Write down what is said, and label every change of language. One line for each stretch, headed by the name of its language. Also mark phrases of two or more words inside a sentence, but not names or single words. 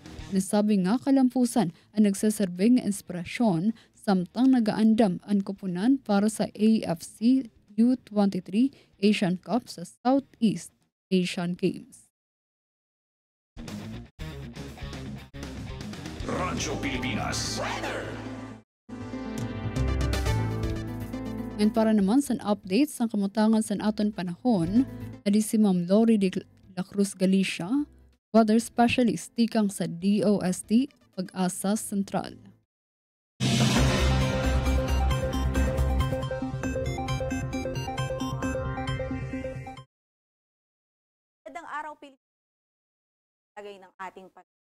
Hiligaynon: Nasabi nga kalampusan ang nagsaserbeng nga inspirasyon samtang nagaandam ang koponan para sa AFC U23 Asian Cup sa Southeast Asian Games. Radyo Pilipinas Weather. Ngayon para naman sa updates sa kamutangan sa aton panahon, adi si Ma'am Lori de la Cruz Galicia, weather specialist tikang sa DOST Pag-asa Sentral.
Filipino: Magandang araw Pilipinas, lagay ng ating panahon.